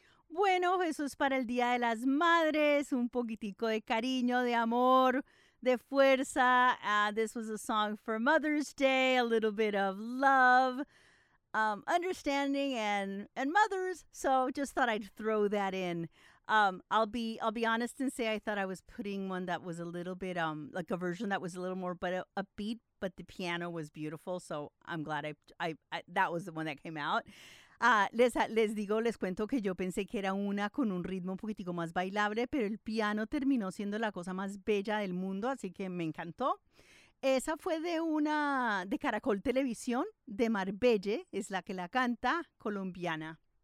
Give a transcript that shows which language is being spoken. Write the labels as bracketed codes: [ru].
[es] Bueno, Jesús, para el Día de las Madres, un poquitico de cariño, de amor, de fuerza. [en] This was a song for Mother's Day, a little bit of love, understanding, and mothers. So just thought I'd throw that in. I'll be honest and say I thought I was putting one that was a little bit like a version that was a little more but upbeat, but the piano was beautiful, so I'm glad I that was the one that came out. [es] Les cuento que yo pensé que era una con un ritmo un poquitico más bailable, pero el piano terminó siendo la cosa más bella del mundo, así que me encantó. Esa fue de Caracol Televisión, de Marbelle, es la que la canta, colombiana.